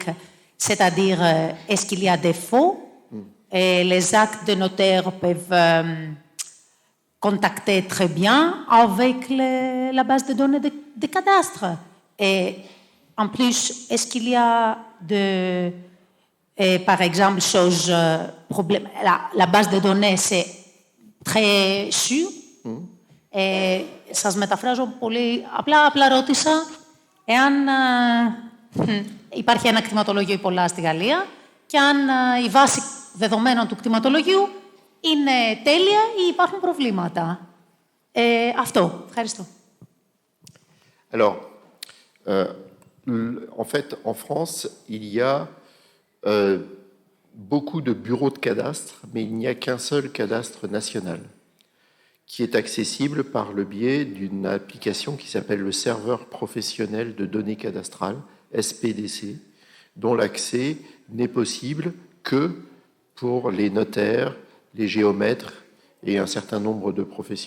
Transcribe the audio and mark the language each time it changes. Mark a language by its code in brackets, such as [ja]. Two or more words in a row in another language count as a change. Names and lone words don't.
[fr] C'est-à-dire, est-ce qu'il y a des faux? Et les actes de notaire peuvent contacter très bien avec la base de données des cadastres. Et en plus, est-ce qu'il y a par exemple, la base de données, c'est très sûre. [el] Et σας μεταφράζω πολύ απλά ρώτησα εάν υπάρχει ένα κτηματολόγιο ή πολλά στη Γαλλία και αν η βάση δεδομένων του κτηματολογίου είναι τέλεια ή υπάρχουν προβλήματα. Αυτό. Ευχαριστώ. [fr] Alors, en fait, en France, il y a beaucoup de bureaux de cadastre, mais il n'y a qu'un seul cadastre national qui est accessible par le biais d'une application qui s'appelle le serveur professionnel de données cadastrales, SPDC, dont l'accès n'est possible que pour les notaires, les géomètres et un certain nombre de professions.